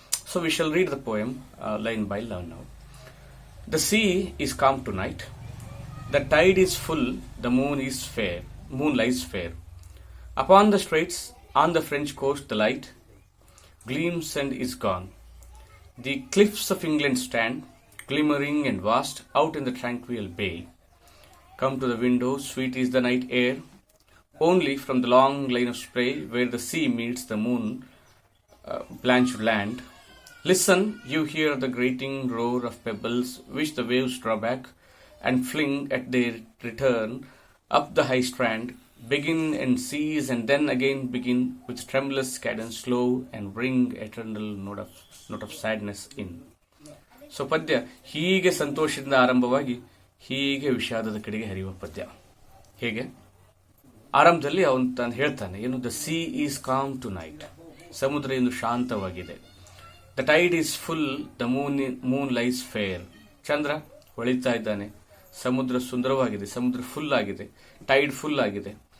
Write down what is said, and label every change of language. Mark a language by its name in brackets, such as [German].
[English] So we shall read the poem line by line now. The sea is calm tonight, the tide is full, the moon lies fair. Upon the straits on the French coast the light gleams and is gone. The cliffs of England stand, glimmering and vast, out in the tranquil bay. Come to the window, sweet is the night air, only from the long line of spray where the sea meets the moon blanched land. Listen, you hear the grating roar of pebbles which the waves draw back and fling at their return up the high strand, begin and cease and then again begin with tremulous cadence slow and bring eternal note of sadness in. [Kannada] So ಪದ್ಯ ಹೀಗೆ ಸಂತೋಷದಿಂದ ಆರಂಭವಾಗಿ ಹೀಗೆ ವಿಷಾದದ ಕಡೆಗೆ ಹರಿಯುವ ಪದ್ಯ. ಹೇಗೆ ಆರಂಭದಲ್ಲಿ ಅವನು ತಾನು ಹೇಳ್ತಾನೆ, ಏನು, [English] the sea is calm tonight, [Kannada] ಸಮುದ್ರ ಇಂದು ಶಾಂತವಾಗಿದೆ. [English] the tide is full, the moon lies fair, [Kannada] ಚಂದ್ರ ಹೊಳಿತಾ ಇದ್ದಾನೆ, ಸಮುದ್ರ ಸುಂದರವಾಗಿದೆ, ಸಮುದ್ರ ಫುಲ್ ಆಗಿದೆ, ಟೈಡ್ ಫುಲ್ ಆಗಿದೆ.